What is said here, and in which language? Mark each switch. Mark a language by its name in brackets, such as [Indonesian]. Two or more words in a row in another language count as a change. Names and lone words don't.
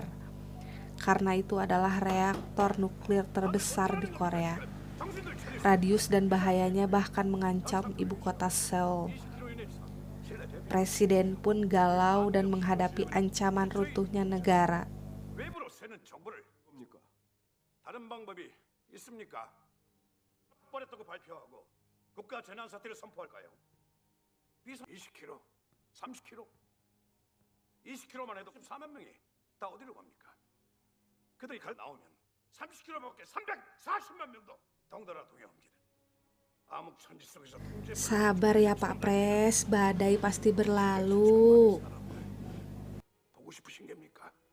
[Indonesian] Karena itu adalah reaktor nuklir terbesar di Korea. Radius dan bahayanya bahkan mengancam ibu kota Seoul. Presiden pun galau dan menghadapi ancaman runtuhnya negara. [Korean] 다른 방법이 있습니까? 폭발했다고 발표하고 국가 재난 사태를 선포할까요? 20km, 30km, 20km만 해도 14만 명이 다 어디로 갑니까? 그들이 나오면 30km밖에 340만 명도 덩달아 동요합니다. 암흑천지 속에서 [Indonesian] Sabar ya Pak Pres, badai pasti berlalu. [Korean] 보고 싶으신 겁니까?